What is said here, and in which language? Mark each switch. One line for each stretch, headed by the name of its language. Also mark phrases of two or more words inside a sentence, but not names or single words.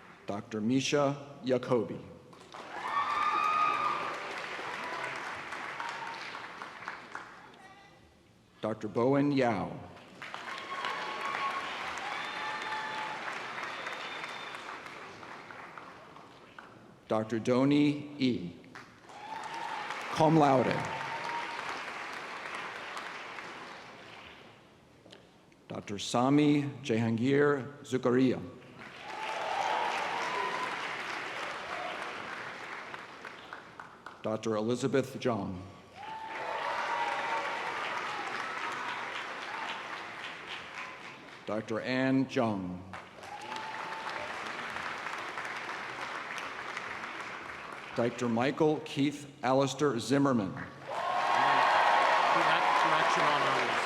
English: Dr. Misha Jacobi. Dr. Bowen Yao. Dr. Doni E.
Latin: Cum laude.
English: Dr. Sami Jehangir Zukaria. Dr. Elizabeth Zhang. Dr. Ann Zhang. Dr. Michael Keith Alistair Zimmerman. Correction on others.